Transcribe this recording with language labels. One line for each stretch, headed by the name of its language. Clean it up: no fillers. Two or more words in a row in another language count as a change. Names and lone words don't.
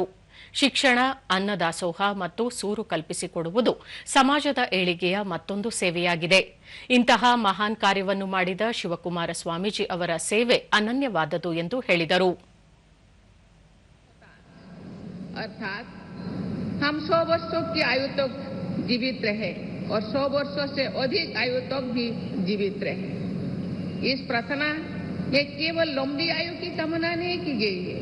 Kannada: ಶಿಕ್ಷಣ, ಅನ್ನದಾಸೋಹ ಮತ್ತು ಸೂರು ಕಲ್ಪಿಸಿಕೊಡುವುದು ಸಮಾಜದ ಏಳಿಗೆಯ ಮತ್ತೊಂದು ಸೇವೆಯಾಗಿದೆ. ಇಂತಹ ಮಹಾನ್ ಕಾರ್ಯವನ್ನು ಮಾಡಿದ ಶಿವಕುಮಾರ ಸ್ವಾಮೀಜಿ ಅವರ ಸೇವೆ ಅನನ್ಯವಾದದು ಎಂದು ಹೇಳಿದರು.
Hindi: अर्थात हम 100 वर्षों की आयु तक जीवित रहे और 100 वर्षों से अधिक आयु तक भी जीवित रहे. इस प्रार्थना में केवल लंबी आयु की कामना नहीं की गई है.